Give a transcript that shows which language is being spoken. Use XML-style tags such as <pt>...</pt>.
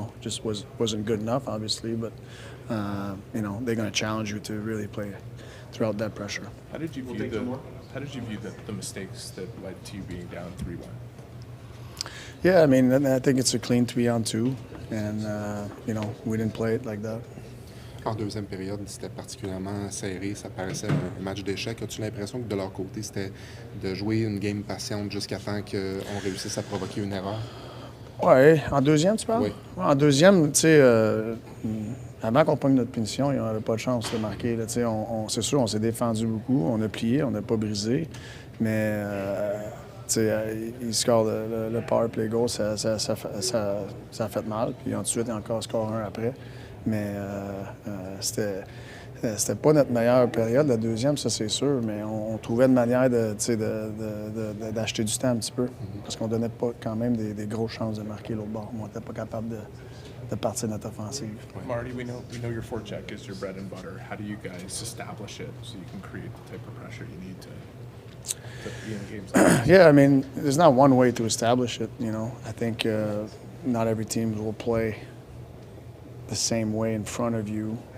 <en>Just wasn't good enough, obviously. But they're going to challenge you to really play throughout that pressure. How did you view the mistakes that led to you being down 3-1? Yeah, I mean, I think it's a clean 3-on-2, and we didn't play it like that.</en> <fr>En deuxième période, c'était particulièrement serré, ça paraissait un match d'échec. As-tu l'impression que de leur côté, c'était de jouer une game patiente jusqu'à temps qu'on réussisse à provoquer une erreur? Oui, en deuxième, tu parles? Oui. En deuxième, tu sais, avant qu'on prenne notre punition, on n'avait pas de chance de marquer. Là, c'est sûr, on s'est défendu beaucoup, on a plié, on n'a pas brisé, mais il score le power play goal, ça a fait mal, puis ensuite, il encore score un après. Mais c'était pas notre meilleure période, la deuxième, ça c'est sûr, mais on trouvait une manière d'acheter du temps un petit peu, parce qu'on donnait pas quand même des grosses chances de marquer l'autre bord. On n'était pas capable de partir de notre offensive.</fr> <en>Marty, we know your forecheck is your bread and butter. How do you guys establish it so you can create the type of pressure you need to be in games like this? Yeah, I mean, there's not one way to establish it, I think not every team will play the same way in front of you.</en>